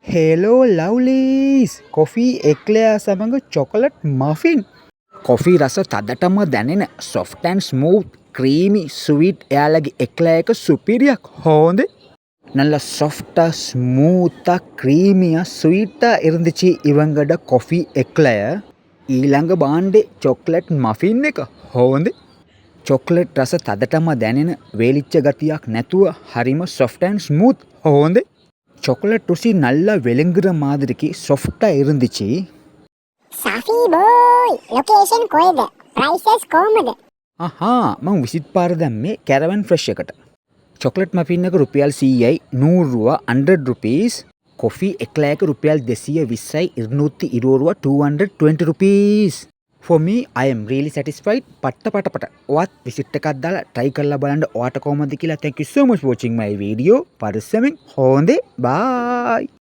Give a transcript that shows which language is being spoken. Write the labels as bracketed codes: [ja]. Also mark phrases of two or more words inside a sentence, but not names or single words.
[en] Hello lovelies! [si] කොෆී එක්ලෙයා සමඟ චොකලට් මෆින්. කොෆී රස තදටම දැනෙන [en] soft and smooth, [si] creamy, sweet එයාලගේ එක්ලෑ එක සුපිරියක් හොඳේ. [ta] நல்ல சாஃப்டா ஸ்மூத்தா க்ரீமியா ஸ்வீட்டா இருந்துச்சு இவங்கட காஃபி எக்லய [si] ඊළඟ බාණ්ඩේ චොක්ලට් මෆින් එක හොඳේ. චොක්ලට් රස තදටම දැනෙන වේලිච්ච ගතියක් නැතුව හරිම [en] soft and smooth [si] හොඳේ. [ta] சாக்லேட் ருசி நல்லா விளங்குற மாதிரிக்கு சாஃப்டா இருந்துச்சு. [si] සෆී බෝයි ලොකේෂන් කොහෙද? ප්‍රයිසස් කොහමද? මම විසිට් පාර දැම්මේ කැරවන් ෆ්‍රෙෂ් එකට. චොක්ලට් මෆින් එක රුපියල් 100යි 100 ரூபா 100 rupees. කොෆි එක්ලෑක රුපියල් 220යි 220 ரூபா 220 rupees. [en] For me, I am really satisfied. [si] පට. ඔයත් විසිට් එකක් දාලා try කරලා බලන්න ඔයාට කොහොමද කියලා. [en] Thank you so much for watching my video. [si] පරිස්සමෙන් හොඳේ. Bye.